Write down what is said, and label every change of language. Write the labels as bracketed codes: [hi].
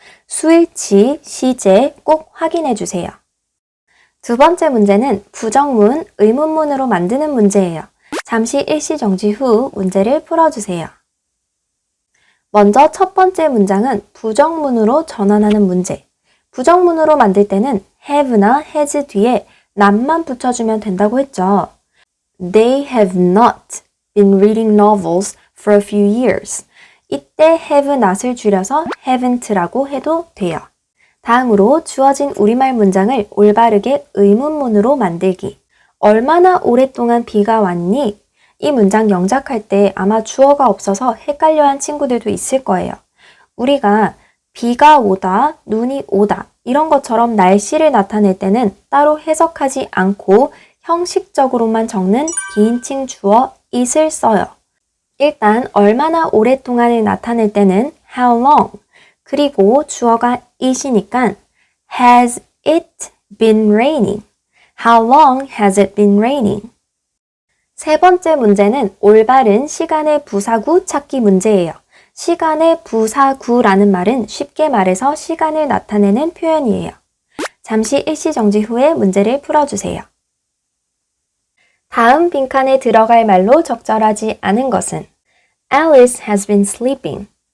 [ko] 수일치, 시제 꼭 확인해 주세요. 두 번째 문제는 부정문, 의문문으로 만드는 문제예요. 잠시 일시 정지 후 문제를 풀어주세요. 먼저 첫 번째 문장은 부정문으로 전환하는 문제. 부정문으로 만들 때는 have나 has 뒤에 not만 붙여주면 된다고 했죠. [en] They have not been reading novels for a few years. [ko] 이때 have not을 줄여서 haven't라고 해도 돼요. 다음으로 주어진 우리말 문장을 올바르게 의문문으로 만들기. 얼마나 오랫동안 비가 왔니? 이 문장 영작할 때 아마 주어가 없어서 헷갈려한 친구들도 있을 거예요. 우리가 비가 오다, 눈이 오다 이런 것처럼 날씨를 나타낼 때는 따로 해석하지 않고 형식적으로만 적는 비인칭 주어 it을 써요. 일단 얼마나 오랫동안을 나타낼 때는 how long, 그리고 주어가 it이니까 has it been raining? [en] How long has it been raining? [ko] 세 번째 문제는 올바른 시간의 부사구 찾기 문제예요. 시간의 부사구라는 말은 쉽게 말해서 시간을 나타내는 표현이에요. 잠시 일시 정지 후에 문제를 풀어주세요. 다음 빈칸에 들어갈 말로 적절하지 않은 것은 Alice has been sleeping.